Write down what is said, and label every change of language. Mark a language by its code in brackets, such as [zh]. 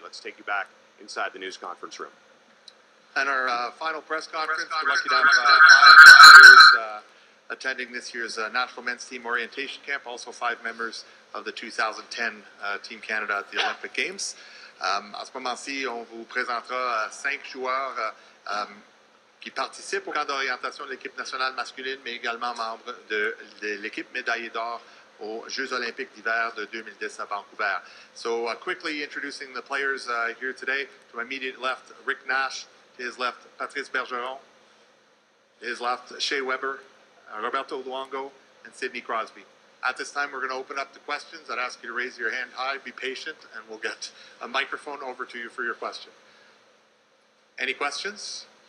[en] Let's take you back inside the news conference room. And our final press conference, we're lucky to have 5 players attending this year's National Men's Team Orientation Camp, also 5 members of the 2010 Team Canada at the Olympic Games. [fr] À ce moment-ci, on vous présentera 5 joueurs qui participent au camp d'orientation de l'équipe nationale masculine, mais également membres de l'équipe médaillée d'or aux Jeux olympiques d'hiver de 2010 à Vancouver. [en] So quickly introducing the players here today. To my immediate left, Rick Nash. To his left, Patrice Bergeron. To his left, Shea Weber, Roberto Luongo, and Sidney Crosby. At this time, we're going to open up the questions. I'd ask you to raise your hand high, be patient, and we'll get a microphone over to you for your question. Any questions?